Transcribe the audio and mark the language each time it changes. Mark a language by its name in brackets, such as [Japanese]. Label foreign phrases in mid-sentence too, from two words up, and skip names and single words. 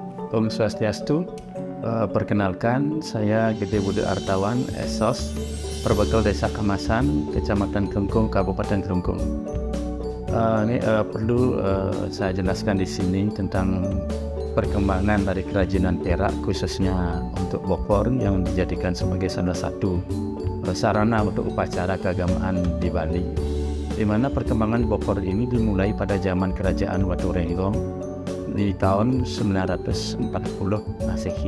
[Indonesian] Om Swastiastu. Perkenalkan, saya Gede Budi Artawan, Esos, Perbekal Desa Kamasan, Kecamatan Kelungkung, Kabupaten Kelungkung. Perlu saya jelaskan di sini tentang perkembangan dari kerajinan perak, khususnya untuk bokor yang dijadikan sebagai salah satu sarana untuk upacara keagamaan di Bali. Di mana perkembangan bokor ini dimulai pada zaman Kerajaan Watu Renggong di tahun 940 Masehi.